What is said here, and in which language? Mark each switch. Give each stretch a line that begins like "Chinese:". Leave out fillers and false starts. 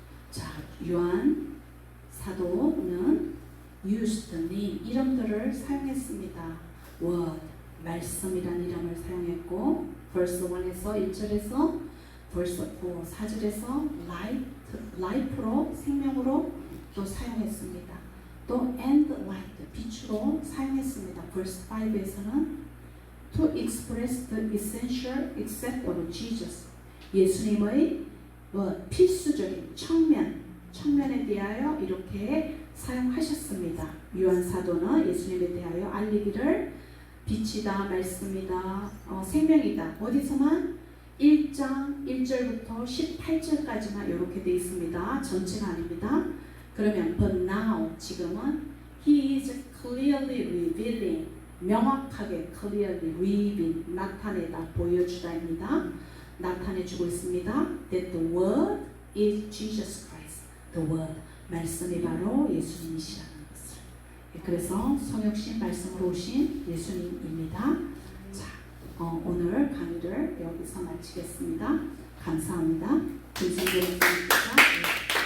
Korean: 자, 요한 사도는
English: used the name
Korean: 이름들을 사용했습니다. word 말씀이라는 이름을 사용했고 verse 1에서 1절에서 verse 4 4절에서 life로 생명으로 또 사용했습니다. 또 and light 빛으로 사용했습니다. verse 5에서는
English: to express the essential except of Jesus
Korean: 예수님의 필수적인 청면에 대하여 이렇게 사용하셨습니다. 요한 사도는 예수님에 대하여 알리기를 빛이다, 말씀이다, 생명이다. 어디서만? 1장 1절부터 18절까지만 이렇게 되어 있습니다. 전체가 아닙니다. 그러면
English: but now
Korean: 지금은
English: he is clearly revealing
Korean: 명확하게
English: clearly reveal
Korean: 나타내다 보여주다입니다. 나타내주고 있습니다.
English: That the word is Jesus Christ. The word
Korean: 말씀이 바로 예수님이시라는 것을. 그래서 성육신 말씀으로 오신 예수님입니다. 자, 오늘 강의를 여기서 마치겠습니다. 감사합니다. 김성재 목사님입니다.